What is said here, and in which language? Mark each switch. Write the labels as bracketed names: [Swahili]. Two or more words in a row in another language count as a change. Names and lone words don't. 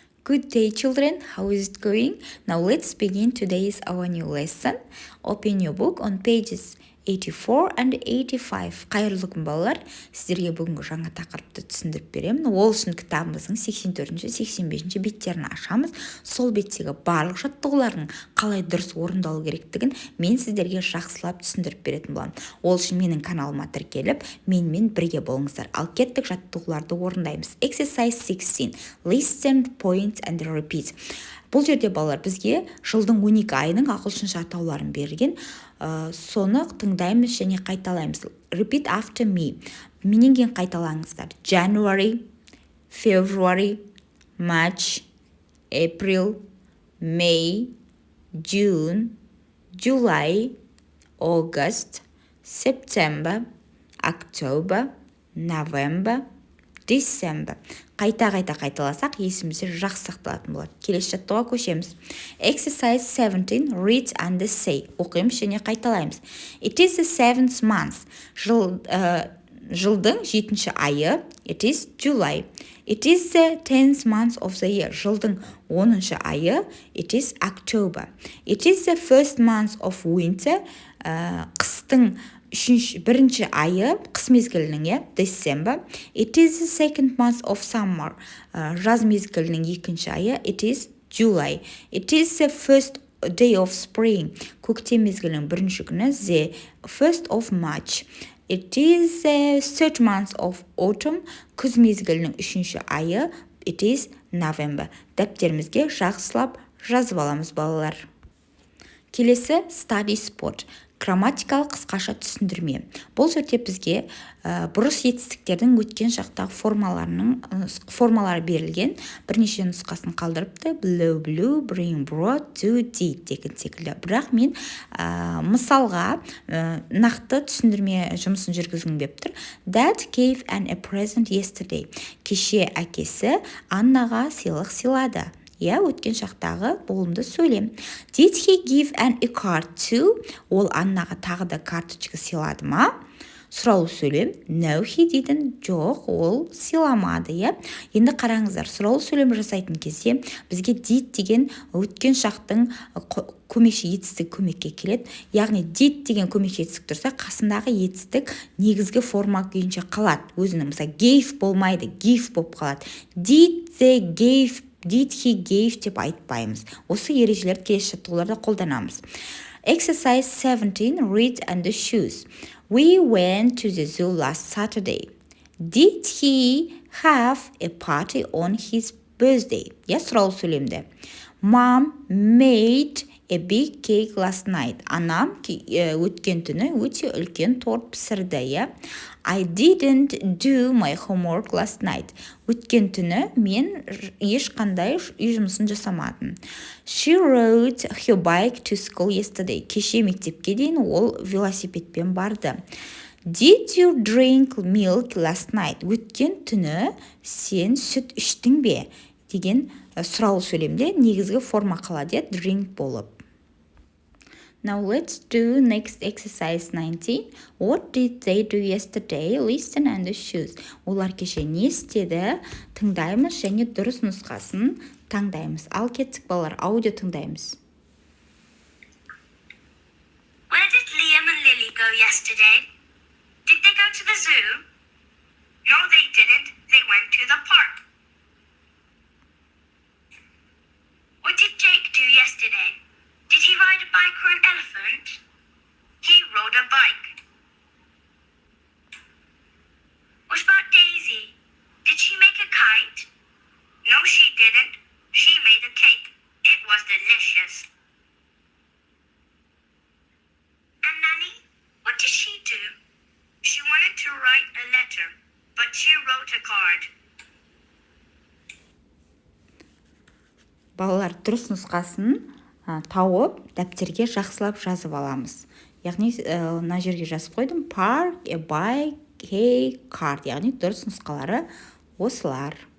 [English] Good day, children. How is it going? Now let's begin today's our new lesson. Open your book on pages 84 and 85. [Kazakh] Қайырлы күн балалар. Сіздерге бүгінгі жаңа тақырыпты түсіндіріп беремін. Ол үшін кітабымыздың 84-ші, 85-ші беттерін ашамыз. Сол беттегі барлық жаттығулардың қалай дұрыс орындалу керектігін мен сіздерге жақсылап түсіндіріп беретін боламын. Ол үшін менің каналыма тіркеліп, менімен бірге болыңыздар. Ал кеттік жаттығуларды орындаймыз. [English] Exercise 16. Listen, point and repeat. [Kazakh] Бұл жерде балалар бізге жылдың 12 айының ағылшынша атауларын берген. Соны тыңдаймыз және қайталаймыз. [English] Repeat after me. [Kazakh] Менен кейін қайталаңыздар. [English] January, February, March, April, May, June, July, August, September, October, November, December. [Kazakh] Қайта қайталасақ, есімізде жақсы сақталатын болады. Келесі жаттығуға көшеміз. [English] Exercise 17. Read and say. [Kazakh] Оқимыз және қайталаймыз. [English] It is the 7th month. [Kazakh] Жылдың 7-ші айы. [English] It is July. It is the 10th month of the year. [Kazakh] Жылдың 10-ші айы. [English] It is October. It is the first month of winter. [Kazakh] Қыстың бірінші айы, қыс мезгілінің, [English] December. It is the second month of summer. [Kazakh] Жаз мезгілінің екінші айы. [English] It is July. It is the first day of spring. [Kazakh] Көктем мезгілінің бірінші күні. [English] The first of March. It is the third month of autumn. [Kazakh] Күз мезгілінің үшінші айы. [English] It is November. [Kazakh] Дәптерімізге жақсылап жазып аламыз балалар. Келесі [English] study sport. [Kazakh] Грамматикалық қысқаша түсіндірме. Бұл жерде бізге бұрыс етістіктердің өткен шақтағы формалары берілген. Бірнеше нұсқасын қалдырыпты. [English] Blow, blew, bring, brought, do, did [Kazakh] деген секілді. Бірақ мен мысалға нақты түсіндірме жұмысын жүргізгім келіп тұр. [English] Dad gave Anne a present yesterday. [Kazakh] Кеше әкесі Аннаға сыйлық сыйлады. Өткен шақтағы болымды сөйлем. [English] Did he give Anne a card too? [Kazakh] Ол Аннаға тағы да карточка сыйлады ма? Сұраулы сөйлем. [English] No, he didn't. [Kazakh] Жоқ, ол сыйламады. Енді қараңыздар, сұраулы сөйлем жасайтын кезде бізге did деген өткен шақтың көмекші етістік көмекке келеді. Яғни did деген көмекші етістік тұрса, қасындағы етістік негізгі форма күйінше қалады. Өзінің, мысалы, gave болмайды, give болып қалады. [English] Did he gave [Kazakh] деп айтпаймыз. Осы ережелерді келесі жаттығуларда қолданамыз. Exercise 17. Read and choose. [English] We went to the zoo last Saturday. Did he have a party on his birthday? [Kazakh] Сұраулы сөйлемді. [English] Mom made a big cake last night. [Kazakh] Анам өткен түні өте үлкен торт пісірді. [English] I didn't do my homework last night. [Kazakh] Өткен түні мен ешқандай үй жұмысын жасамадым. [English] She rode her bike to school yesterday. [Kazakh] Кеше мектепке дейін ол велосипедпен барды. [English] Did you drink milk last night? [Kazakh] Өткен түні сен сүт іштің бе? Деген сұраулы сөйлемде негізгі форма қалады, drink болып. [English] Now let's do next exercise 19. What did they do yesterday? Listen and choose. [Kazakh] Олар кеше не істеді? Тыңдаймыз және дұрыс нұсқасын таңдаймыз. Ал кеттік балалар, аудио тыңдаймыз. [English] Where did Liam and Lily go yesterday? Did they go to the zoo? No, they didn't. They went to the park. What did Jake do yesterday? Did he ride a bike or an elephant? He rode a bike. What about Daisy? Did she make a kite? No, she didn't. She made a cake. It was delicious. And Nanny? What did she do? She wanted to write a letter, but she wrote a card. [Kazakh] Балалар дұрыс нұсқасын тауып, дәптерге жақсылап жазып аламыз. Яғни, мына жерге жазып қойдым. [English] Park, a bike, a card. [Kazakh] Яғни, дұрыс нұсқалары осылар.